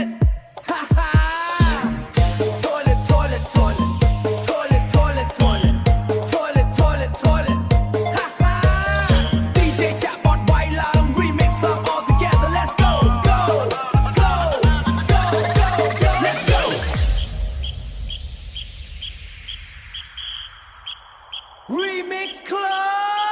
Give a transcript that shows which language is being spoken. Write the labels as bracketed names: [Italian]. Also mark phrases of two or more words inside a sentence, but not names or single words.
[English] Ha ha. Toilet, toilet, toilet. Toilet, toilet, toilet. Toilet, toilet, toilet. Ha ha. DJ Chatbot, White Line, Remix Club all together. Let's go, go, go, go, go, go. Let's go. Remix Club.